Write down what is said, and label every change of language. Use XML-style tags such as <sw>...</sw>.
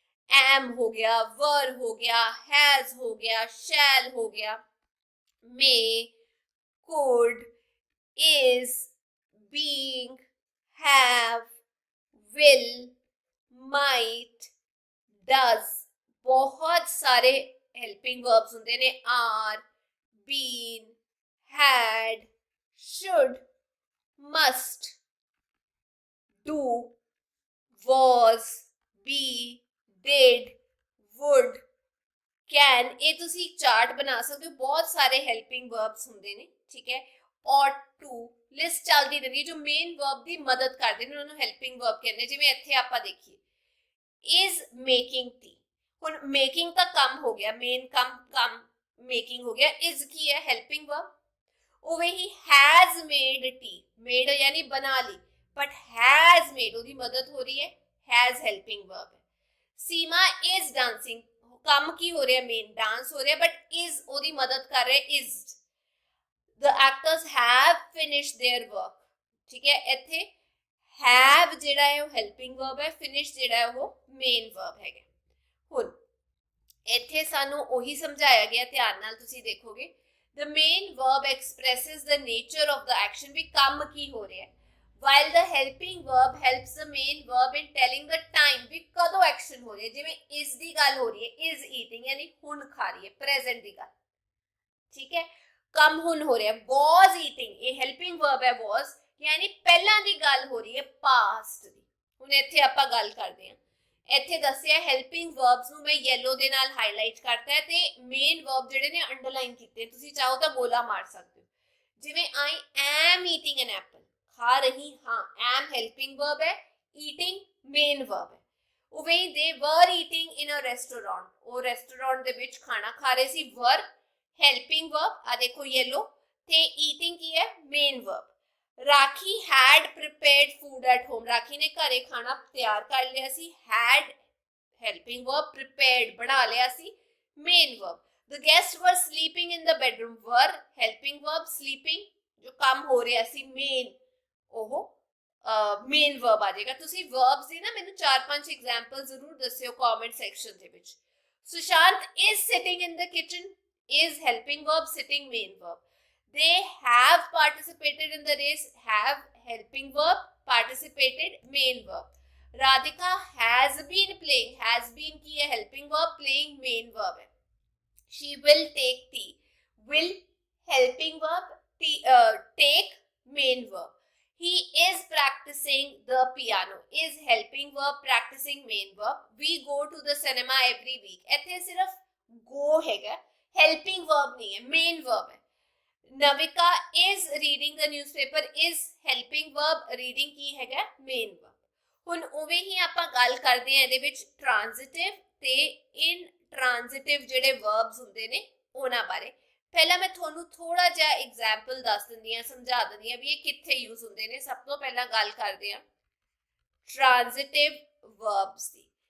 <en>am</en> <pa>ਹੋ ਗਿਆ,</pa> <en>Were ਹੋ ਗਿਆ, has ਹੋ ਗਿਆ, ਸ਼ੈਲ ਹੋ ਗਿਆ, may, could, is, being, have, will, might, does.</en> <hi>बहुत सारे</hi> <pa>helping verbs ਹੁੰਦੇ ਨੇ.</pa> <en>are, been, had, should, must, do, was, be, did, would, can.</en> <pa>ਇਹ ਤੁਸੀਂ ਇੱਕ ਚਾਰਟ ਬਣਾ ਸਕਦੇ ਹੋ. ਬਹੁਤ ਸਾਰੇ ਹੈਲਪਿੰਗ ਵਰਬਸ ਹੁੰਦੇ ਨੇ. ਠੀਕ ਹੈ,</pa> <en>ought to,</en> <pa>ਲਿਸਟ ਚੱਲਦੀ ਰਹਿੰਦੀ ਹੈ ਜੋ ਮੇਨ ਵਰਬ ਦੀ ਮਦਦ ਕਰਦੇ ਨੇ, ਉਹਨਾਂ ਨੂੰ ਹੈਲਪਿੰਗ ਵਰਬ ਕਹਿੰਦੇ. ਜਿਵੇਂ ਇੱਥੇ ਆਪਾਂ ਦੇਖੀਏ</pa> <en>is making tea.</en> <pa>ਹੁਣ ਮੇਕਿੰਗ ਤਾਂ ਕੰਮ ਹੋ ਗਿਆ, ਮੇਨ ਕੰਮ ਮੇਕਿੰਗ ਹੋ ਗਿਆ. is ਕੀ ਹੈ, ਹੈਲਪਿੰਗ ਵਰਬ. ਉਵੇਂ ਹੀ</pa> <en>has made tea,</en> <pa>made ਯਾਨੀ ਬਣਾ ਲਈ, ਬਟ has made ਉਹਦੀ ਮਦਦ ਹੋ ਰਹੀ ਹੈ, has ਹੈਲਪਿੰਗ ਵਰਬ ਹੈ. ਸੀਮਾ</pa> <en>is dancing,</en> <pa>ਕੰਮ ਕੀ ਹੋ ਰਿਹਾ, ਮੇਨ ਡਾਂਸ ਹੋ ਰਿਹਾ, ਬਟ is ਉਹਦੀ ਮਦਦ ਕਰ ਰਿਹਾ, is.</pa> <en>The actors have finished their work.</en> <pa>ਠੀਕ ਹੈ, ਇੱਥੇ have ਜਿਹੜਾ ਹੈ ਉਹ ਹੈਲਪਿੰਗ ਵਰਬ ਹੈ, finish ਜਿਹੜਾ ਹੈ ਉਹ ਮੇਨ ਵਰਬ ਹੈਗਾ. ਹੁਣ ਇੱਥੇ ਸਾਨੂੰ ਉਹੀ ਸਮਝਾਇਆ ਗਿਆ, ਧਿਆਨ ਨਾਲ ਤੁਸੀਂ ਦੇਖੋਗੇ.</pa> <en>The main verb expresses the nature of the action.</en> <pa>ਵੀ ਕੰਮ ਕੀ ਹੋ ਰਿਹਾ ਹੈ,</pa> <en>while the helping verb helps the main verb in telling the time.</en> <pa>ਵੀ ਕਦੋਂ ਐਕਸ਼ਨ ਹੋ ਰਿਹਾ. ਜਿਵੇਂ is ਦੀ ਗੱਲ ਹੋ ਰਹੀ ਹੈ,</pa> <en>is eating</en> <pa>ਯਾਨੀ ਹੁਣ ਖਾ ਰਹੀ ਹੈ, present ਦੀ ਗੱਲ. ਠੀਕ ਹੈ, ਕੰਮ ਹੁਣ ਹੋ ਰਿਹਾ.</pa> <en>was eating,</en> <pa>ਇਹ ਹੈਲਪਿੰਗ ਵਰਬ ਹੈ, was ਯਾਨੀ ਪਹਿਲਾਂ ਦੀ ਗੱਲ ਹੋ ਰਹੀ ਹੈ, past ਦੀ. ਹੁਣ ਇੱਥੇ ਆਪਾਂ ਗੱਲ ਕਰਦੇ ਹਾਂ. ਇੱਥੇ ਦੱਸਿਆ ਹੈਲਪਿੰਗ ਵਰਬਸ ਨੂੰ ਮੈਂ ਯੈਲੋ ਦੇ ਨਾਲ ਹਾਈਲਾਈਟ ਕਰਤਾ ਹੈ ਤੇ ਮੇਨ ਵਰਬ ਜਿਹੜੇ ਨੇ ਅੰਡਰਲਾਈਨ ਕੀਤੇ. ਤੁਸੀਂ ਚਾਹੋ ਤਾਂ ਗੋਲਾ ਮਾਰ ਸਕਦੇ ਹੋ. ਜਿਵੇਂ</pa> <en>I am eating an apple,</en> <pa>ਖਾ ਰਹੀ ਹਾਂ. ਐਮ ਹੈਲਪਿੰਗ ਵਰਬ ਹੈ, ਈਟਿੰਗ ਮੇਨ ਵਰਬ ਹੈ. ਉਵੇਂ</pa> <en>they were eating in a restaurant,</en> <pa>ਉਹ ਰੈਸਟੋਰੈਂਟ ਦੇ ਵਿੱਚ ਖਾਣਾ ਖਾ ਰਹੇ ਸੀ. ਵਰ ਹੈਲਪਿੰਗ ਵਰਬ, ਆ ਦੇਖੋ ਯੈਲੋ, ਤੇ ਈਟਿੰਗ ਕੀ ਹੈ, main verb. Rakhi</pa> <en>had prepared food at home.</en> <pa>ਰਾਖੀ ਨੇ ਘਰੇ ਖਾਣਾ ਤਿਆਰ ਕਰ ਲਿਆ ਸੀ.</pa> <en>had helping verb, prepared</en> <pa>ਬਣਾ ਲਿਆ ਸੀ,</pa> <en>main verb. The guests were sleeping in the bedroom. were helping verb,</en> <pa>sleeping ਜੋ ਕੰਮ ਹੋ ਰਿਹਾ ਸੀ, main ਉਹ ਮੇਨ ਵਰਬ ਆ ਜਾਏਗਾ. ਤੁਸੀਂ ਵਰਬਸ ਦੀ ਨਾ ਮੈਨੂੰ 4-5 ਐਗਜ਼ਾਮਪਲ ਜ਼ਰੂਰ ਦੱਸਿਓ ਕਮੈਂਟ ਸੈਕਸ਼ਨ ਦੇ ਵਿੱਚ.</pa> <en>Sushant is sitting in the kitchen, is helping verb, sitting main verb. They have participated in the race, have helping verb, participated main verb. Radhika has been playing, has been</en> <hi>की है</hi> <en>helping verb, playing main verb है. She will take tea, will helping verb, take main verb. He is practicing the piano, is helping verb, practicing main verb. We go to the cinema every week.</en> <pa>ਇੱਥੇ ਸਿਰਫ go ਹੈਗਾ, helping verb ਨਹੀਂ ਹੈ, main verb ਹੈ.</pa> <en>Navika is reading the newspaper, is helping verb, reading</en> <pa>ਕੀ ਹੈਗਾ</pa> <en>main verb।</en> <pa>ਹੁਣ ਉਵੇਂ ਹੀ ਆਪਾਂ ਗੱਲ ਕਰਦੇ ਹਾਂ ਇਹਦੇ ਵਿੱਚ transitive ਤੇ intransitive ਜਿਹੜੇ verbs ਹੁੰਦੇ ਨੇ ਉਹਨਾਂ ਬਾਰੇ। ਪਹਿਲਾਂ ਮੈਂ ਤੁਹਾਨੂੰ ਥੋੜਾ ਜਿਹਾ ਐਗਜ਼ਾਮਪਲ ਦੱਸ ਦਿੰਦੀ ਹਾਂ, ਸਮਝਾ ਦਿੰਦੀ ਹਾਂ ਵੀ ਇਹ ਕਿੱਥੇ ਯੂਜ਼ ਹੁੰਦੇ ਨੇ। ਸਭ ਤੋਂ ਪਹਿਲਾਂ ਗੱਲ ਕਰਦੇ ਹਾਂ transitive verbs ਦੀ।</pa>